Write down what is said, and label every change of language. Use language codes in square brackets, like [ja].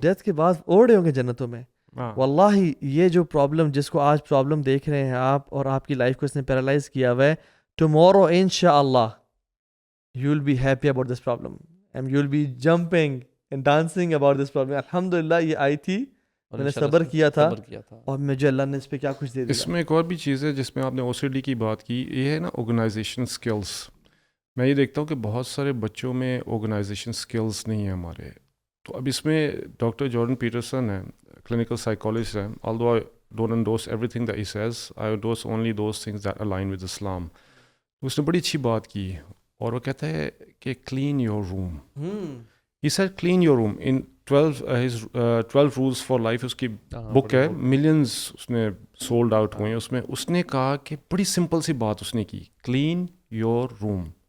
[ur] Death کے بعد اوڑے ہوں گے جنتوں میں. واللہ یہ جو پرابلم جس کو آج پرابلم دیکھ رہے ہیں آپ, اور آپ کی لائف کو اس نے پیرالائز کیا ہوا ہے, ٹمورو انشاءاللہ [en] you will be happy about this problem [ur] and you will be jumping and dancing about this problem. الحمدللہ یہ آئی تھی, میں نے صبر کیا تھا, اور مجھے اللہ نے اس پہ کیا کچھ دے دیا. اس میں ایک اور بھی چیز ہے جس میں آپ نے OCD کی بات کی, یہ ہے نا آرگنائزیشن سکلز. میں یہ دیکھتا ہوں کہ بہت سارے بچوں میں آرگنائزیشن سکلز نہیں ہیں ہمارے. تو اب اس میں ڈاکٹر جارڈن پیٹرسن ہے, کلینکل سائیکالوجسٹ ہے, [en] although I don't endorse everything that he says, I endorse only those things that align with Islam. [ur] تو اس نے بڑی اچھی بات کی, اور وہ کہتا ہے کہ clean your room. [en] He said clean your room in 12 rules for life, [ur] اس کی بک ہے, ملینز اس نے سولڈ آؤٹ ہوئے ہیں. اس میں اس نے کہا کہ بڑی سمپل سی بات اس نے کی, کلین یور روم.